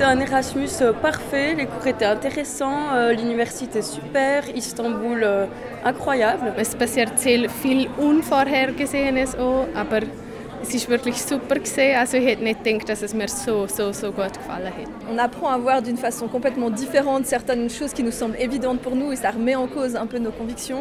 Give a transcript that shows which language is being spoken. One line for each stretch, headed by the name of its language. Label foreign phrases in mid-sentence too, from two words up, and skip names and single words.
French: Erasmus parfait, les cours étaient intéressants, l'université super, Istanbul incroyable.
German: Es passiert sehr viel Unvorhergesehenes auch, aber es ist wirklich super gewesen. Also ich hätte nicht gedacht, dass es mir so gut gefallen hat.
French: On apprend à voir d'une façon complètement différente certaines choses qui nous semblent évidentes pour nous et ça remet en cause un peu nos convictions.